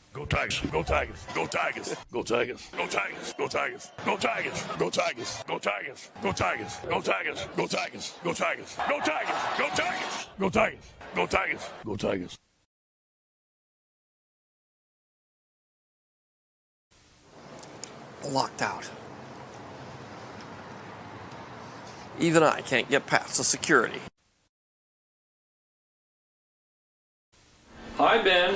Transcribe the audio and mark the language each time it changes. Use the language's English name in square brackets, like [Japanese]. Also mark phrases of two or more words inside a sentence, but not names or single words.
[English] Tigers, go Tigers, go Tigers, go Tigers, go Tigers, go Tigers, go Tigers, go Tigers, go Tigers, go Tigers, go Tigers, go Tigers, go Tigers, go Tigers, go Tigers, go Tigers, go Tigers, go Tigers. Locked out. Even I can't get past the security. Hi, Ben.